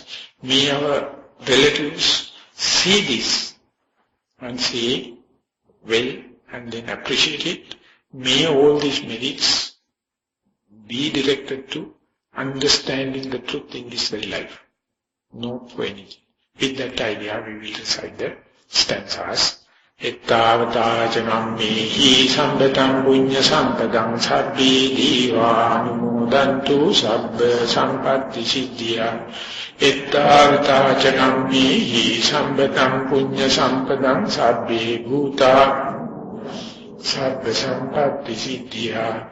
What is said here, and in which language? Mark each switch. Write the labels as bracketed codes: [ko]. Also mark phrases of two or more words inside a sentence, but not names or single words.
[en] May our relatives see this and say, well, and then appreciate it. May all these merits be directed to understanding the truth in this very life, not for anything. With that idea, we will recite the stanzas. [pi] Ettavata janammehi sambatam punya sampadam sabbi diva anumodantu sabba sampatti siddhya. Ettavata janammehi sambatam punya sampadam sabbi bhuta sabba sampatti siddhya.